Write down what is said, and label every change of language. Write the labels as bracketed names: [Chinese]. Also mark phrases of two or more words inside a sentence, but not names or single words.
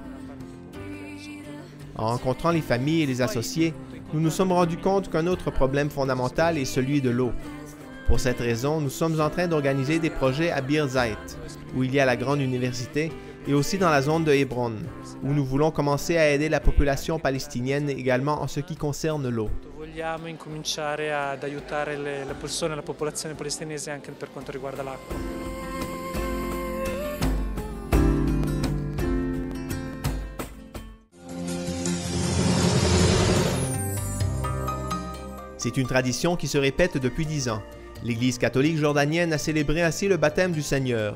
[French] En rencontrant les familles et les associés, nous nous sommes rendus compte qu'un autre problème fondamental est celui de l'eau. Pour cette raison, nous sommes en train d'organiser des projets à Bir Zait, où il y a la grande université, et aussi dans la zone de Hébron, où nous voulons commencer à aider la population palestinienne également en ce qui concerne l'eau. [Italian] Vogliamo incominciare ad aiutare le persone, la popolazione palestinese anche per quanto riguarda l'acqua. [French] C'est une tradition qui se répète depuis 10 ans. L'Église catholique jordanienne a célébré ainsi le baptême du Seigneur.